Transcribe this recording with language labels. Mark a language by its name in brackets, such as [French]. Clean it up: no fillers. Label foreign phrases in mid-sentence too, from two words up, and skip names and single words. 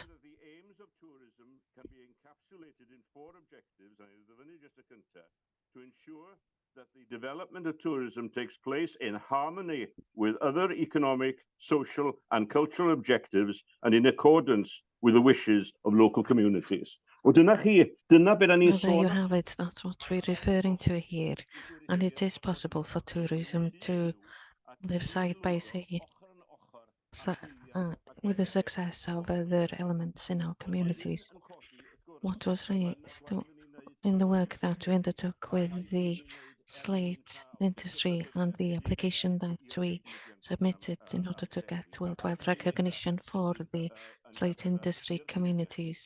[English] the aims of tourism can be encapsulated in 4 objectives, to ensure that the development of tourism takes place in harmony with other economic, social and cultural objectives and in accordance with the wishes of local communities. [Welsh] Wel, dyna beth ni'n [English] well, there you [Welsh] sôn [English] have it. That's what we're referring to here, and it is possible for tourism to live side by side with the success of other elements in our communities. What was raised in the work that we undertook with the slate industry and the application that we submitted in order to get worldwide recognition for the slate industry communities.